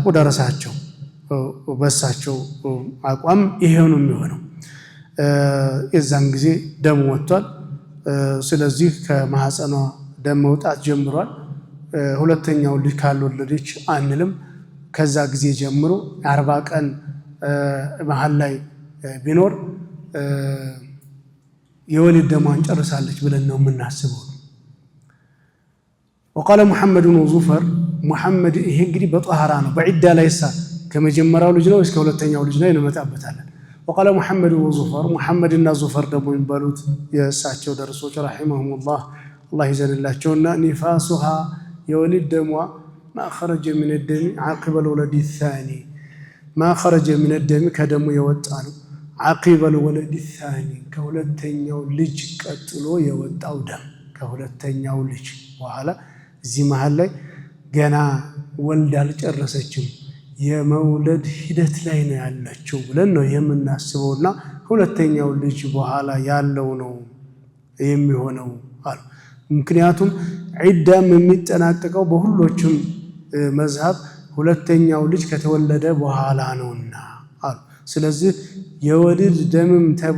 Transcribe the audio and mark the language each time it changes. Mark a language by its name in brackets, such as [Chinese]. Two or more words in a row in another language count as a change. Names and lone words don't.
[Amharic] ደረሳቸው በሳቸው አቋም ይሄው ነው የሚሆነው የዛን ጊዜ ደም ወጥቷል ስለዚህ ከማህፀኗ ደም መውጣት ጀምሯል ሁለተኛው ልጅ ካልወለደች አንልም ከዛ ጊዜ ጀምሮ 40 ቀን መሃል ላይ ቢኖር የወሊድ ደሟን ጨርሳለች ብለን ነው የምናስበው [Arabic] وقال محمد وزفر محمد [Amharic] ይሄ እንግዲህ በጧሃራ ነው በዒዳ ላይሳ ከመጀመሪያው ልጅ ነው እስከ ሁለተኛው ልጅ ላይ እንመጣበታለን [Arabic] وقال محمد وزفر محمد [Amharic] እና ዙፈር ደግሞ ይባሉት የእሳቸው ደርሶች [Arabic] رحمهم الله [Amharic] ይዘንላቸውና نفاسها የወሊድ ደሟ [Arabic] ما خرج من الدم عقب الولد الثاني ما خرج من الدم [Amharic] ከደሙ የወጣ ነው [Arabic] عقب الولد الثاني [Amharic] ከሁለተኛው ልጅ ቀጥሎ የወጣው ደም ከሁለተኛው ልጅ በኋላ እዚህ መሃል ላይ ገና ወልድ አልጨረሰችም የመውለድ ሂደት ላይ ነው ያለችው ብለን ነው የምናስበውና ሁለተኛው ልጅ በኋላ ያለው ነው የሚሆነው አሉ ምክንያቱም ዒዳም የሚጠናቀቀው በሁሎችም መዝሐብ ሁለተኛው ልጅ ከተወለደ በኋላ ነውና አሉ ስለዚህ የወሊድ ደምም ተብሎ